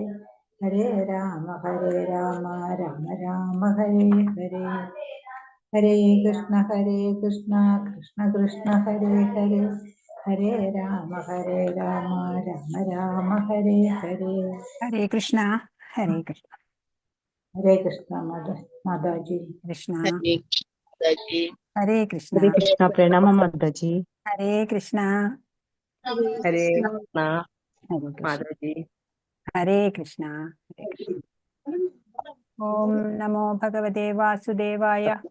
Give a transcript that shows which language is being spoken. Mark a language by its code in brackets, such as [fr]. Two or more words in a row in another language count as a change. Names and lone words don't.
[sa] ഹരേ രാമ രാം രാം ഹരേ ഹരേ. ഹരേ കൃഷ്ണ കൃഷ്ണ കൃഷ്ണ ഹരേ ഹരേ. ഹരേ രാമ രാം രാം ഹരേ ഹരേ. ഹരേ കൃഷ്ണ ഹരേ കൃഷ്ണ. ഹരേ കൃഷ്ണ മാതാജി. കൃഷ്ണ ഹരേ കൃഷ്ണ. ഹരേ കൃഷ്ണ. പ്രണാമ മാതാജി. ഹരേ കൃഷ്ണ. ഹരേ കൃഷ്ണ ഹരേ കൃഷ്ണ. മാതാജി. ഹരേ കൃഷ്ണ. ഹരേ കൃഷ്ണ. ഓം നമോ ഭഗവതേ വാസുദേവായ.